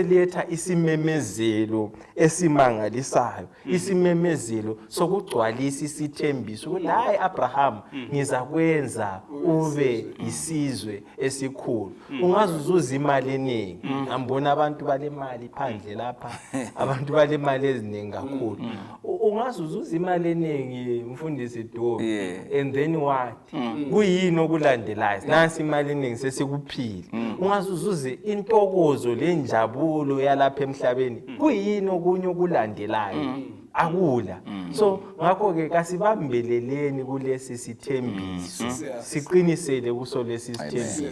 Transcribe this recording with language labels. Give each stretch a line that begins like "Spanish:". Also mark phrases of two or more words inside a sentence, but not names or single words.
North Ndebele: letha isimemezelo esimangalisayo isimemezelo sokugcwalisa isithembiso ukuthi hayi Abraham ngizakwenza ube isizwe esikhulu ungazuzuza imali eningi ngambona abantu balemali phandle lapha abantu balemali eziningi kakhulu ungazuzuza imali eningi mfundisi Dobi
English: and then what
North Ndebele: kuyini okulandelayo nansi imali eningi sesikuphile ungazuzuze intokozo lenjabulo yalapha emhlabeni kuyini okunye okulandelayo akula so ngakho ke kasibambeleleni kulesi sithembiso siqinisele kuso lesi sithembiso